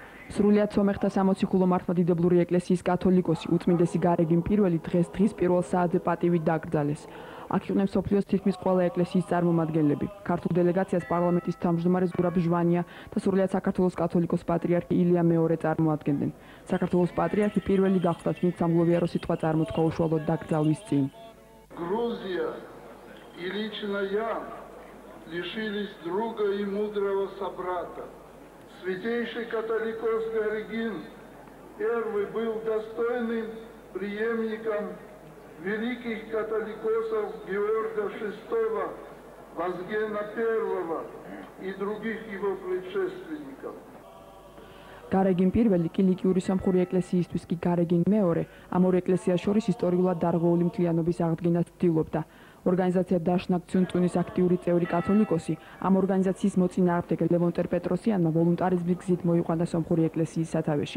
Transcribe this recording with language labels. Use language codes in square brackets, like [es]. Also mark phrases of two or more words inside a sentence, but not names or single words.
[ka] სრულიად სომეხთა სამოციქულო მართლმადიდებლური ეკლესიის კათოლიკოსი უწმინდესი გარეგინ პირველი დღის პირველ საათზე პატივით დაკრძალეს. აქ იყვნენ მსოფლიოს თითქმის ყველა ეკლესიის წარმომადგენლები. ქართულ დელეგაციას პარლამენტის თავმჯდომარე ზურაბ ჟვანია და სრულიად საქართველოს კათოლიკოს პატრიარქი ილია მეორე წარმოადგენდნენ. საქართველოს პატრიარქი პირველი გახლდათ, ვინც სამგლოვიარო სიტყვა წარმოთქვა უშუალოდ დაკრძალვის წინ. [ru] Грузия и лично я лишились друга и мудрого собрата. Святейший католикос Гарегин первый был достойным преемником великих католикосов Георга VI, Вазгена I и других его предшественников. [ka] გარეგინ პირველი კილიკიური სამხური ეკლესიისთვის კი გარეგინ მეორე ამ ორ ეკლესიას შორის ისტორიულად დარღვეული მთლიანობის აღდგენას ცდილობდა. ორგანიზაცია დაშნაკ ცუნტუნის აქტიური წევრი კათოლიკოსი ამ ორგანიზაციის მოწინააღმდეგ ლევონ ტერპეტროსიანმა ვოლუნტარიზმის გზით მოიყვანა სომხური ეკლესიის სათავეში.